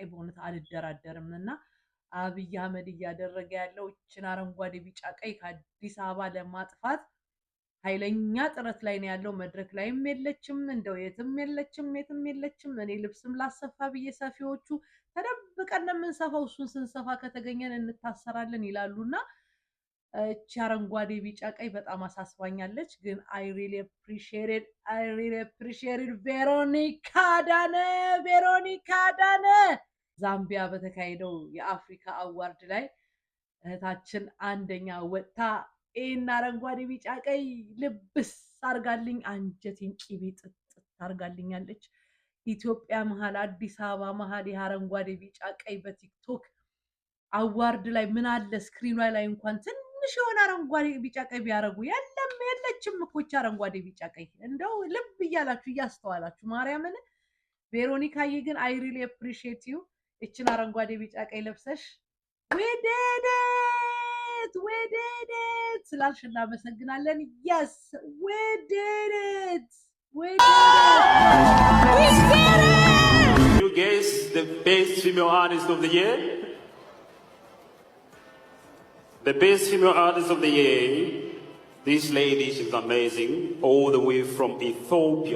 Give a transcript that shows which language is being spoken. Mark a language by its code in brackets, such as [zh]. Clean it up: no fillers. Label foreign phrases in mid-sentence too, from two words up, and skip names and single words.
[am] በእውነት አልደራደርም እና አብይ አህመድ እያደረገ ያለው እችን አረንጓዴ ቢጫ ቀይ ከአዲስ አበባ ለማጥፋት ኃይለኛ ጥረት ላይ ነው ያለው። መድረክ ላይም የለችም፣ እንደው የትም የለችም። እኔ ልብስም ላሰፋ ብዬ ሰፊዎቹ ተደብቀን የምንሰፋው እሱን ስንሰፋ ከተገኘን እንታሰራለን ይላሉና እቺ አረንጓዴ ቢጫ ቀይ በጣም አሳስባኛለች። ግን [en] I really appreciated [am] ቬሮኒካ አዳነ ዛምቢያ በተካሄደው የአፍሪካ አዋርድ ላይ እህታችን አንደኛ ወጥታ ይህን አረንጓዴ ቢጫ ቀይ ልብስ አርጋልኝ አንጀቴን ቂቤ ጥጥት አርጋልኛለች። ኢትዮጵያ መሀል አዲስ አበባ መሀል የአረንጓዴ ቢጫ ቀይ በቲክቶክ አዋርድ ላይ ምን አለ ስክሪኗ ላይ እንኳን ትንሽ የሆነ አረንጓዴ ቢጫ ቀይ ቢያረጉ የለችም እኮ አረንጓዴ ቢጫ ቀይ። እንደው ልብ እያላችሁ እያስተዋላችሁ ማርያምን። ቬሮኒካዬ ግን [en] I really appreciate you [am] እችን አረንጓዴ ቢጫ ቀይ ለብሰሽ [en] we did it [am] ስላልሽ እናመሰግናለን። [en] yes we did it You guess the best female artist of the year? The best female artist of the year, this lady, she's amazing, all the way from Ethiopia.